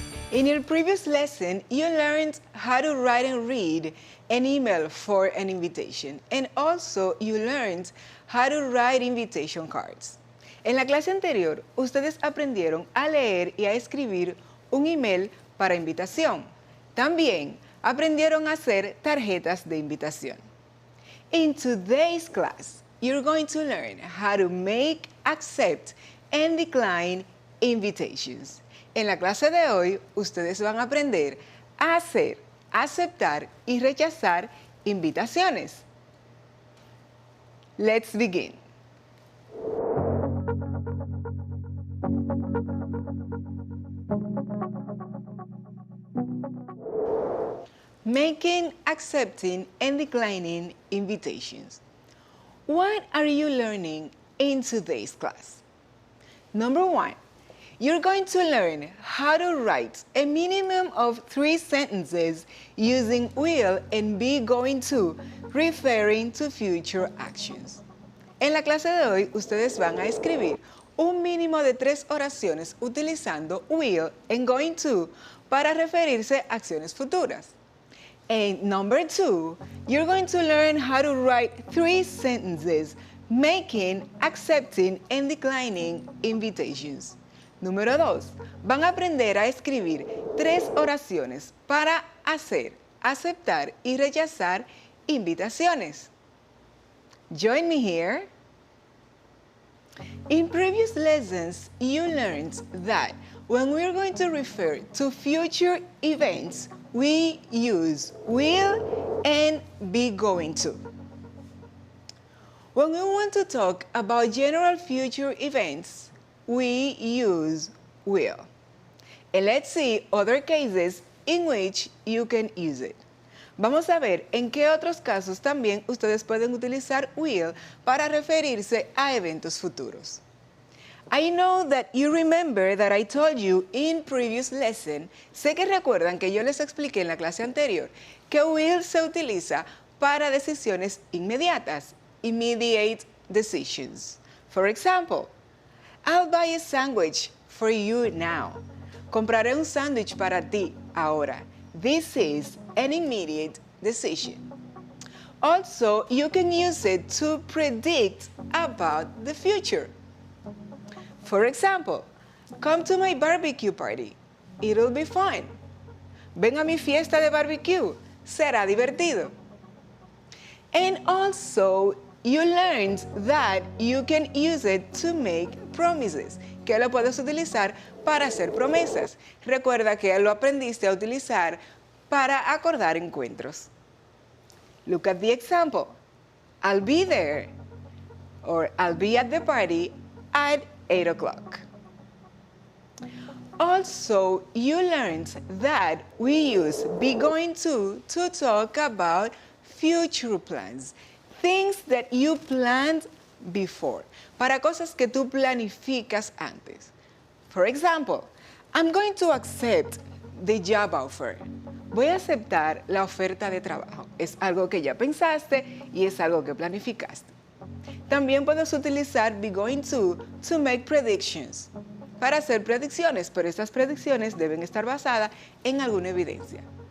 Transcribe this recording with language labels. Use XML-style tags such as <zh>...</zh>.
<en>In your previous lesson, you learned how to write and read an email for an invitation, and also you learned how to write invitation cards.</en> <es>En la clase anterior, ustedes aprendieron a leer y a escribir un email para invitación. También aprendieron a hacer tarjetas de invitación.</es> <en>In today's class, you're going to learn how to make, accept, and decline invitations.</en> <es>En la clase de hoy, ustedes van a aprender a hacer, aceptar y rechazar invitaciones.</es> <en>Let's begin. Making, accepting, and declining invitations. What are you learning in today's class? Number 1, you're going to learn how to write a minimum of 3 sentences using will and be going to, referring to future actions.</en> <es>En la clase de hoy, ustedes van a escribir un mínimo de 3 oraciones utilizando will and going to para referirse a acciones futuras.</es> <en>And number 2, you're going to learn how to write 3 sentences, making, accepting, and declining invitations.</en> <es>Número 2, van a aprender a escribir 3 oraciones para hacer, aceptar y rechazar invitaciones.</es> <en>Join me here. In previous lessons, you learned that when we're going to refer to future events, we use will and be going to. When we want to talk about general future events, we use will. And let's see other cases in which you can use it.</en> <es>Vamos a ver en qué otros casos también ustedes pueden utilizar will para referirse a eventos futuros.</es> <en>I know that you remember that I told you in previous lesson,</en> <es>sé que recuerdan que yo les expliqué en la clase anterior que will se utiliza para decisiones inmediatas,</es> <en>immediate decisions. For example, I'll buy a sandwich for you now.</en> <es>Compraré un sándwich para ti ahora.</es> <en>This is an immediate decision. Also, you can use it to predict about the future. For example, come to my barbecue party. It'll be fun.</en> <es>Ven a mi fiesta de barbecue. Será divertido.</es> <en>And also, you learned that you can use it to make promises,</en> <es>que lo puedes utilizar para hacer promesas. Recuerda que lo aprendiste a utilizar para acordar encuentros.</es> <en>Look at the example. I'll be there, or I'll be at the party at 8 o'clock. Also, you learned that we use be going to talk about future plans, things that you planned before,</en> <es>para cosas que tú planificas antes.</es> <en>For example, I'm going to accept the job offer.</en> <es>Voy a aceptar la oferta de trabajo. Es algo que ya pensaste y es algo que planificaste. También puedes utilizar</es> <en>be going to make predictions,</en> <es>para hacer predicciones, pero estas predicciones deben estar basadas en alguna evidencia.</es>